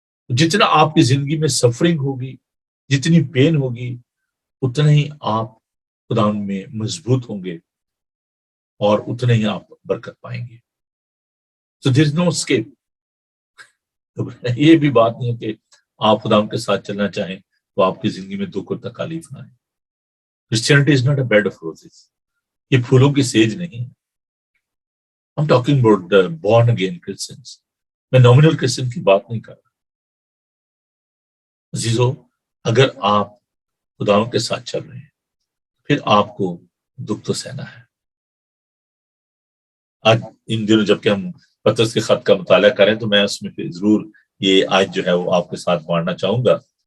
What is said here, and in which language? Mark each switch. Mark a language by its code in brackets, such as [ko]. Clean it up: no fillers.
[ur] جتنا آپ کی زندگی میں سفرنگ ہوگی، جتنی پین ہوگی، اتنا ہی آپ خداوند میں مضبوط ہوں گے اور اتنے ہی آپ برکت پائیں گے. [en] So there is no escape. [ur] یہ بھی بات نہیں ہے کہ آپ خداوند کے ساتھ چلنا چاہیں تو آپ کی زندگی میں دکھ اور تکالیف نہ آئے. [en] Christianity is not a bed of roses. [ur] یہ پھولوں کی سیج نہیں ہے. [en] I'm talking about the born again Christians. [ur] میں nominal Christian کی بات نہیں کر رہا. عزیزو، اگر آپ خداوند کے ساتھ چل رہے ہیں پھر آپ کو دکھ تو سہنا ہے. آج ان دنوں جب کہ ہم پطرس کے خط کا مطالعہ کریں تو میں اس میں پھر ضرور یہ آیت جو ہے وہ آپ کے ساتھ بانٹنا چاہوں گا.